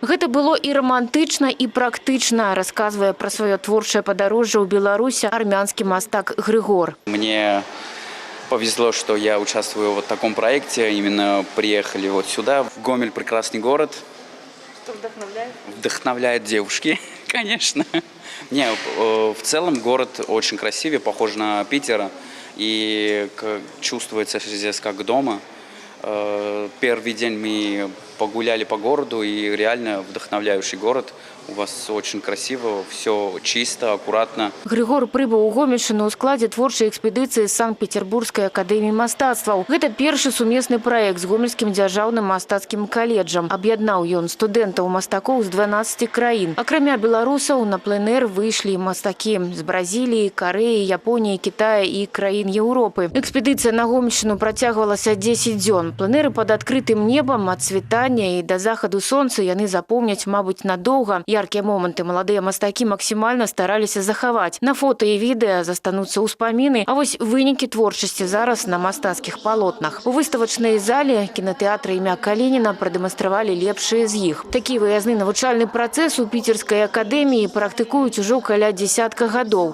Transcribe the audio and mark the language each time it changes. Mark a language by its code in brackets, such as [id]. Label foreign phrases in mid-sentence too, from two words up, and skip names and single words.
[be] Гэта было і романтычна, і практычна, [ru] рассказывая про свое [be] творчае падарожжа ў [ru] Беларуси армянский мастак Григор. Мне повезло, что я участвую в таком проекте. Именно приехали вот сюда, в Гомель, прекрасный город. Что вдохновляет? Вдохновляет девушки, конечно. Не, в целом город очень красивый, похож на Питер. И чувствуется здесь как дома. Первый день мы погуляли по городу, и реально вдохновляющий город. У вас очень красиво, все чисто, аккуратно. [be] Григор прибыў у Гомельшчыну ў складзе творчай экспедыцыі Санкт-Петербургскай акадэміі мастацтваў. Гэта першы сумесны праект з Гомельскім дзяржаўным мастацкім каледжам. Аб'яднаў ён студэнтаў-мастакоў з 12 краін. Акрамя беларусаў на пленэр выйшлі мастакі з Бразіліі, Карэі, Японіі, Китая і краін Еўропы. Экспедыцыя на Гомельшчыну працягвалася 10 дзён. Пленэры пад адкрытым небам ад світання і да захаду сонца яны запомняць, мабыць, надоўга. [ru] Яркие моменты молодые мастакі максимально [be] стараліся захаваць. На фото і відэа застануцца ўспаміны, а вось вынікі творчасці зараз на мастацкіх палотнах. У выставачнай зале кінотэатра імя Калініна прадэманстравалі лепшыя з іх. Такі выязны навучальны працэс у піцерскай акадэміі практыкуюць ужо каля дзесятка гадоў.